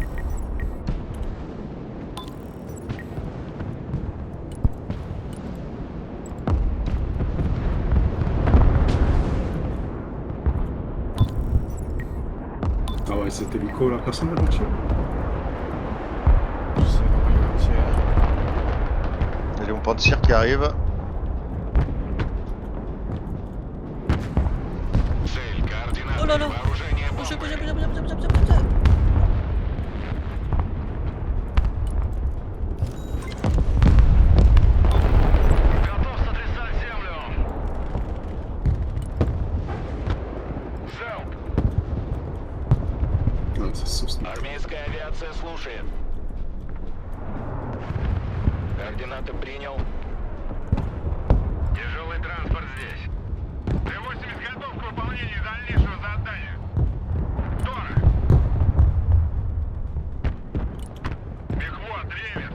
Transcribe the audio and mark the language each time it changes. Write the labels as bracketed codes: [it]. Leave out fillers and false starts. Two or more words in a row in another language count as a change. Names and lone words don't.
[fr] Ah ouais, cet hélico là, personne n'a tiré. C'est l'envoyer un tir. Il y a les Pantsir qui arrivent. [ru] Цель, координаты, [fr] Oh là là. [ru] вооружение [fr] Bougez, [ru] бомбы. [fr] bougez, bougez, bougez, bougez, bougez, bougez. [ru] Готов сотрясать землю. Залп. [fr] Ah, c'est sauce. [ru] Армейская авиация слушает. Координаты принял. Тяжелый транспорт здесь. Т-80 готов к выполнению дальнейшего задания. Тора. Мехвод, реверс.